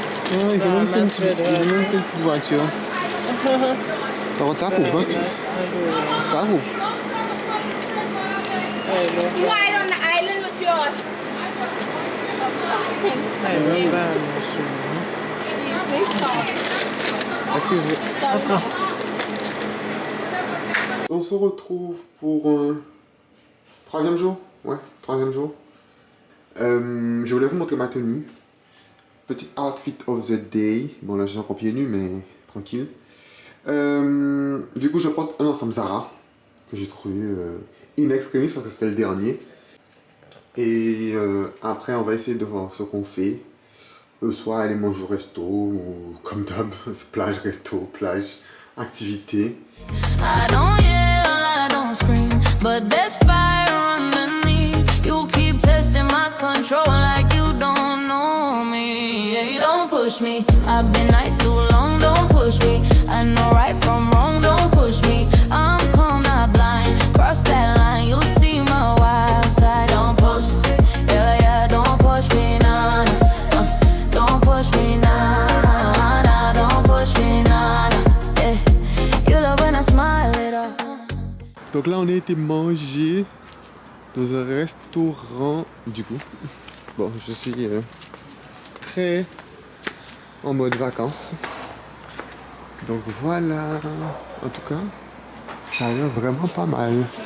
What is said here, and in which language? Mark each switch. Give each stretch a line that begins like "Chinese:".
French: Ah, ils ont même fait une petite voiture. Par contre, ça coupe, hein? Ça coupe.
English: Ride on the island with yours.
French: Excusez. On se retrouve pour un troisième jour. Ouais, troisième jour. Je voulais vous montrer ma tenue. Petit
English: outfit of the day.
French: Bon, là, j'ai encore pieds nus, mais tranquille. Du coup, je porte un ensemble Zara que j'ai trouvé in extremis parce que c'était le dernier. Et après, on va essayer de voir ce qu'on fait. Soit aller manger au resto ou comme d'hab, plage, resto, plage, activité.
English: I don't yell, I don't scream, but there's fire underneath. You keep testing my control like you don't know me. Yeah, you don't push me. I've been nice too long, don't push me. I know right from wrong, don't push me. I'm calm, not blind. Cross that line, you'll see my wild side. Don't push, yeah, don't push me, nah. Don't push me, nah, don't push me, nah. Yeah, you love when I smile it up.
French: Donc là, on a été manger dans un restaurant, du coup. Bon, je suis très en mode vacances. Donc voilà, en tout cas, ça a l'air vraiment pas mal.